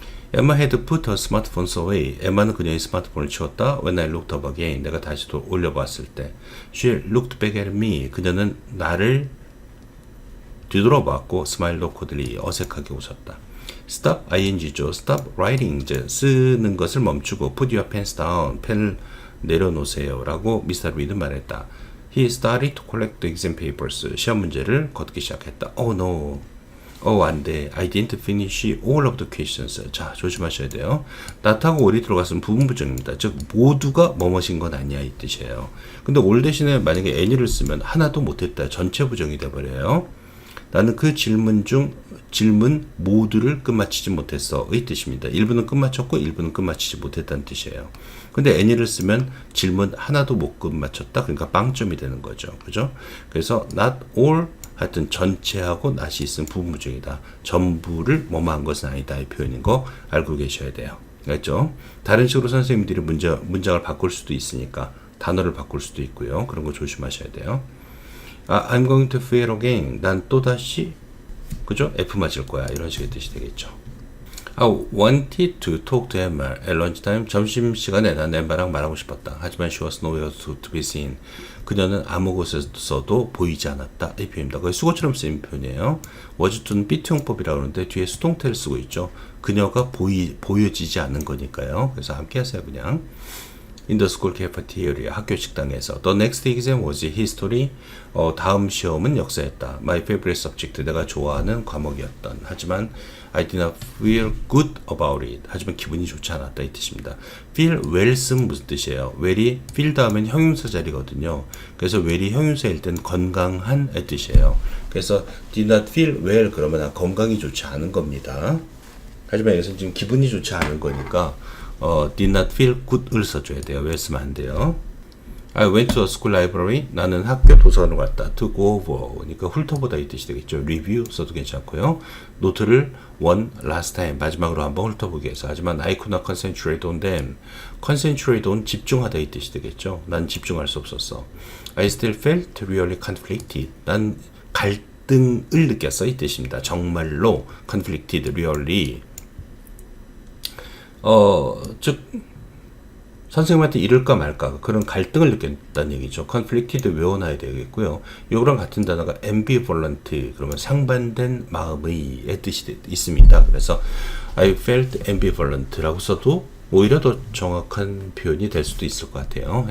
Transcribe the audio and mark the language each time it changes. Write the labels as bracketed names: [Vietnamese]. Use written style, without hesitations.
[English] Emma had put her smartphones away. [Korean] 엠마는 그녀의 스마트폰을 치웠다. [English] When I looked up again. [Korean] 내가 다시 또 올려봤을 때. [English] She looked back at me. [Korean] 그녀는 나를 뒤돌아봤고 [English] smiled awkwardly. [Korean] 어색하게 웃었다. Stop ing죠. [English] Stop writing. [Korean] 이제 쓰는 것을 멈추고 [English] put your pens down. [Korean] 펜을 내려놓으세요. 라고 미스터 리드는 말했다. [English] He started to collect the exam papers. [Korean] 시험 문제를 걷기 시작했다. [English] Oh no. [Korean] 안 돼. [English] I didn't finish all of the questions. [Korean] 자, 조심하셔야 돼요. not하고 all이 들어갔으면 부분부정입니다. 즉, 모두가 뭐뭐인 건 아니야 이 뜻이에요. 근데 all 대신에 만약에 any를 쓰면 하나도 못했다. 전체 부정이 돼버려요. 나는 그 질문 모두를 끝마치지 못했어 의 뜻입니다. 일부는 끝마쳤고 일부는 끝마치지 못했다는 뜻이에요. 근데 any를 쓰면 질문 하나도 못 끝마쳤다. 그러니까 빵점이 되는 거죠. 그죠? 그래서 not all 하여튼 전체하고 not이 있으면 부분부정이다. 전부를 뭐뭐한 것은 아니다. 이 표현인 거 알고 계셔야 돼요. 알겠죠? 다른 식으로 선생님들이 문장을 바꿀 수도 있으니까 단어를 바꿀 수도 있고요. 그런 거 조심하셔야 돼요. [English] I'm going to fail again. [Korean] 난 또다시 그죠? F 맞을 거야. 이런 식의 뜻이 되겠죠. [English] I wanted to talk to Emma at lunchtime. [Korean] 점심시간에 난 엠마랑 말하고 싶었다. 하지만 [English] she was nowhere to be seen. [Korean] 그녀는 아무 곳에서도 보이지 않았다. 이 표현입니다. 거의 수거처럼 쓰인 표현이에요. was-to는 비투용법이라고 하는데 뒤에 수동태를 쓰고 있죠. 그녀가 보여지지 않은 거니까요. 그래서 함께 하세요 그냥. [English] In the school cafeteria, [Korean] 학교 식당에서. [English] The next exam was history. [Korean] 다음 시험은 역사였다. [English] My favorite subject, [Korean] 내가 좋아하는 과목이었던. 하지만 [English] I did not feel good about it. [Korean] 하지만 기분이 좋지 않았다 이 뜻입니다. feel well 쓰면 무슨 뜻이에요? well이 feel 다음엔 형용사 자리거든요. 그래서 well이 형용사일 땐 건강한 의 뜻이에요. 그래서 [English] did not feel well [Korean] 그러면 건강이 좋지 않은 겁니다. 하지만 여기서 지금 기분이 좋지 않은 거니까 [English] did not feel good [Korean] 을 써줘야 돼요. 왜 쓰면 안 돼요? [English] I went to a school library. [Korean] 나는 학교 도서관을 갔다. [English] To go over. [Korean] 그러니까 훑어보다 이 뜻이 되겠죠. review 써도 괜찮고요. 노트를 [English] one last time. [Korean] 마지막으로 한번 훑어보기 위해서. [English] 하지만 I could not concentrate on them. [Korean] concentrate on 집중하다 이 뜻이 되겠죠. 난 집중할 수 없었어. [English] I still felt really conflicted. [Korean] 난 갈등을 느꼈어 이 뜻입니다. 정말로 conflicted, really. 즉 선생님한테 이럴까 말까 그런 갈등을 느꼈다는 얘기죠. conflicted 외워놔야 되겠고요. 요거랑 같은 단어가 ambivalent 그러면 상반된 마음의 뜻이 있습니다. 그래서 [English] I felt ambivalent [Korean] 라고 써도 오히려 더 정확한 표현이 될 수도 있을 것 같아요.